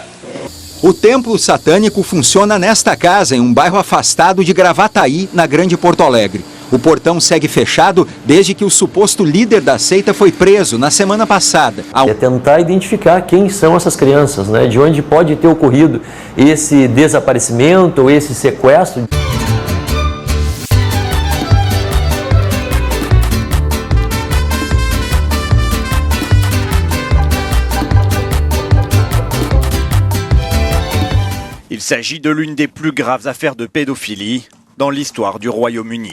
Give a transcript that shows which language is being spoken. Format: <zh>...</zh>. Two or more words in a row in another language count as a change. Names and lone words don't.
<pt>O templo satânico funciona nesta casa, em um bairro afastado de Gravataí, na Grande Porto Alegre. O portão segue fechado desde que o suposto líder da seita foi preso na semana passada. É tentar identificar quem são essas crianças, né? De onde pode ter ocorrido esse desaparecimento ou esse sequestro.</pt> <fr>Il s'agit de l'une des plus graves affaires de pédophilie dans l'histoire du Royaume-Uni.</fr>